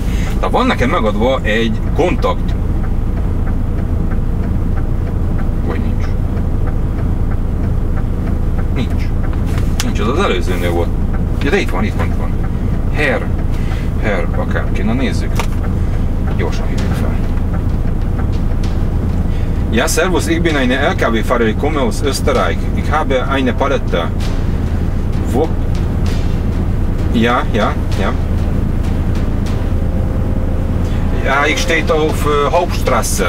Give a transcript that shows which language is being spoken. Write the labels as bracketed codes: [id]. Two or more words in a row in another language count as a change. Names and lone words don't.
[hu] Tehát van nekem megadva egy kontakt. Vagy nincs. Nincs, az az előzőnél volt. Ja, de itt van. Herr, akárki, na nézzük. Gyorsan hívjuk fel. [de] Ja, servus, ich bin eine LKW-Fahrer, ich komme aus Österreich. Ich habe eine Palette. Wo? Ja. Ja, ich stehe auf Hauptstraße.